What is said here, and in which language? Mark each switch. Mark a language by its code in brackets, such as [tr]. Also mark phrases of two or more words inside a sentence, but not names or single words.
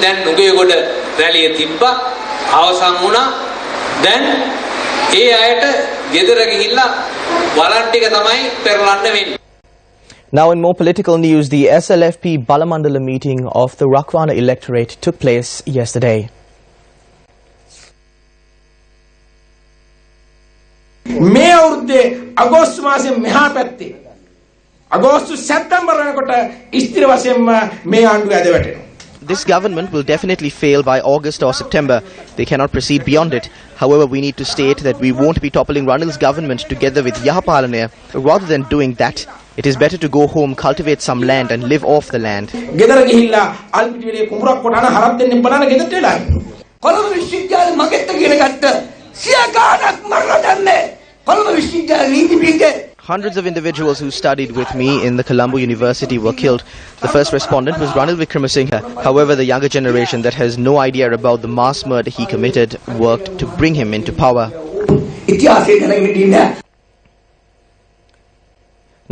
[en] Now in more political news, the SLFP Balamandala meeting of the Rakwana electorate took place yesterday. [si] මේ අවුරුද්දේ අගෝස්තු මාසෙ මෙහා පැත්තේ අගෝස්තු සැප්තැම්බර් වෙනකොට ස්ථිර වශයෙන්ම මේ ආණ්ඩුව ඇද වැටෙනවා. [en] This government will definitely fail by August or September. They cannot proceed beyond it. However, we need to state that we won't be toppling Ranil's government together with Yahapalanaya. Rather than doing that, it is better to go home, cultivate some land and live off the land. [si] ගෙදර ගිහිල්ලා අල්පිටිවිලේ කුඹරක් කොටන හරක් දෙන්න බලන්න ගෙදරට වෙලා. කොළඹ විශ්වවිද්‍යාලේ මගෙත් කියන කට්ට සිය ගානක් මරලා දැම්මේ. [en] Hundreds of individuals who studied with me in the Colombo University were killed. The first respondent was Ranil Wickramasinghe. However, the younger generation that has no idea about the mass murder he committed worked to bring him into power.